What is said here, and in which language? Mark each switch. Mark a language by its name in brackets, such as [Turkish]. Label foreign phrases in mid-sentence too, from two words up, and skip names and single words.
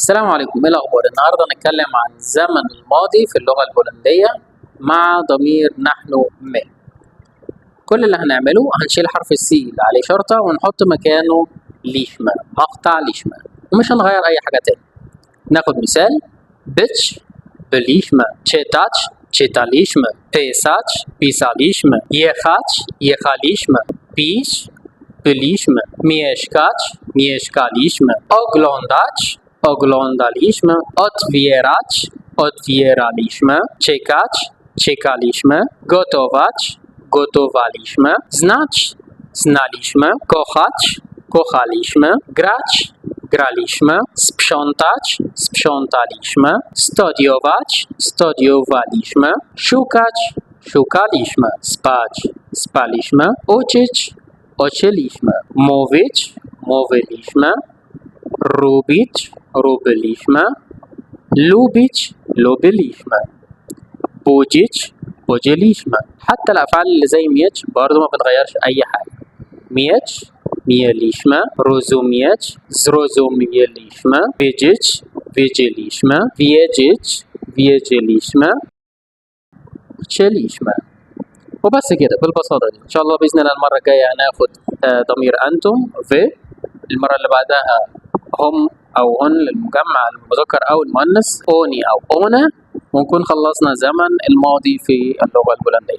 [Arabic] السلام عليكم، ايه الاخبار؟ النهارده هنتكلم عن الزمن الماضي في اللغه البولنديه مع ضمير نحن ما. كل اللي هنعمله هنشيل حرف السي اللي عليه شرطه ونحط مكانه ليشما، مقطع ليشما، ومش هنغير اي حاجه تاني. ناخد مثال: [Polish] być byliśmy, czytać czytaliśmy, pisać pisaliśmy, jechać jechaliśmy, pić piliśmy, mieszkać mieszkaliśmy, oglądać oglądaliśmy, otwieraliśmy, czekaliśmy, gotować, gotowaliśmy, znać, znaliśmy, kochać, kochaliśmy, grać, graliśmy, sprzątać, sprzątaliśmy, studiować, studiowaliśmy, szukać, szukaliśmy, spać, spaliśmy, uczyć, uczyliśmy, mówić, mówiliśmy, robić, robiliśmy, lubić, lubiliśmy, budzić، budziliśmy. [Arabic] حتى الأفعال اللي زي ميتش برضه ما بتغيرش أي حاجة. [Polish] ميتش mieliśmy, rozumieć zrozumieliśmy, wiedzieć wiedzieliśmy, wiedzieć wiedzieliśmy، chcieliśmy. [Arabic] وبس كده بالبساطة دي. إن شاء الله بإذن الله المرة الجاية هناخد ضمير أنتم في، المرة اللي بعدها هم أو هن للمجمع المذكر أو المؤنث، أوني أو أونا، ونكون خلصنا زمن الماضي في اللغة البولندية.